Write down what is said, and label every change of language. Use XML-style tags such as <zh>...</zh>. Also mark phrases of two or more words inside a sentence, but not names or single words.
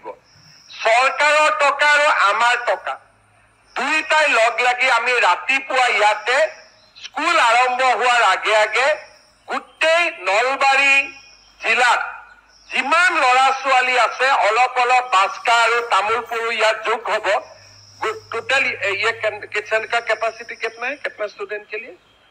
<as>চৰকাৰৰ টকা আৰু আমাৰ টকা দুইটাই লগ লাগি আমি ৰাতিপুৱা ইয়াতে স্কুল আৰম্ভ হোৱাৰ আগে আগে গোটেই নলবাৰী জিলাত যিমান ল'ৰা ছোৱালী আছে অলপ অলপ বাস্কা আৰু তামোলপুৰো ইয়াত যোগ হ'ব।</as> <hi>टोटल ये किचन का कैपेसिटी कितना है, कितना स्टूडेंट के लिए?</hi>